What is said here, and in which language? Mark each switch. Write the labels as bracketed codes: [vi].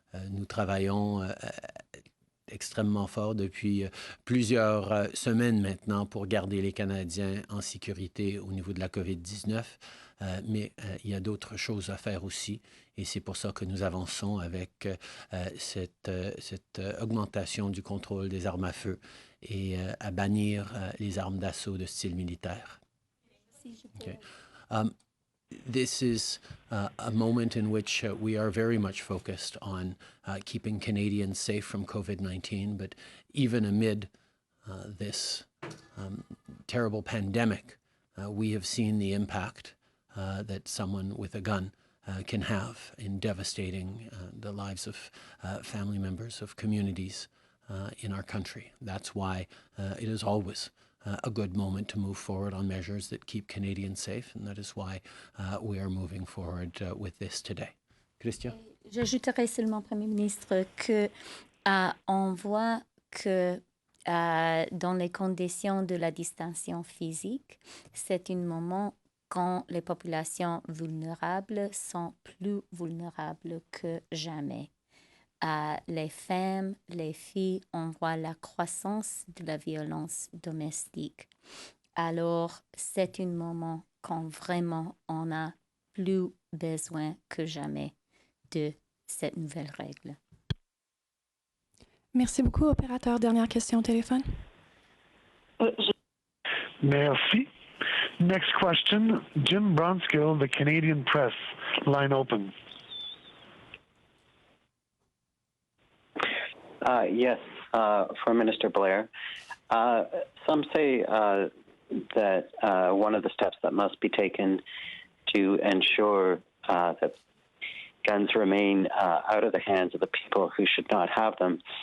[fr] Nous travaillons extrêmement fort depuis plusieurs semaines maintenant pour garder les Canadiens en sécurité au niveau de la COVID-19, mais il y a d'autres choses à faire aussi et c'est pour ça que nous avançons avec cette augmentation du contrôle des armes à feu et à bannir les armes d'assaut de style militaire. [en] Okay. This is a moment in which we are very much focused on keeping Canadians safe from COVID-19, but even amid this terrible pandemic, we have seen the impact that someone with a gun can have in devastating the lives of family members, of communities in our country. That's why it is always a good moment to move forward on measures that keep Canadians safe, and that is why we are moving forward with this today. Christian? [fr] J'ajouterais seulement, Premier ministre, que on voit que dans les conditions de la distanciation physique, c'est un moment quand les populations vulnérables sont plus vulnérables que jamais. Les femmes, les filles, on voit la croissance de la violence domestique. Alors, c'est un moment quand vraiment on a plus besoin que jamais de cette nouvelle règle. Merci beaucoup, opérateur. Dernière question au téléphone. Merci. [en] Next question, Jim Bronskill, The Canadian Press. Line open. Yes, for Minister Blair. Some say that one of the steps that must be taken to ensure that guns remain out of the hands of the people who should not have them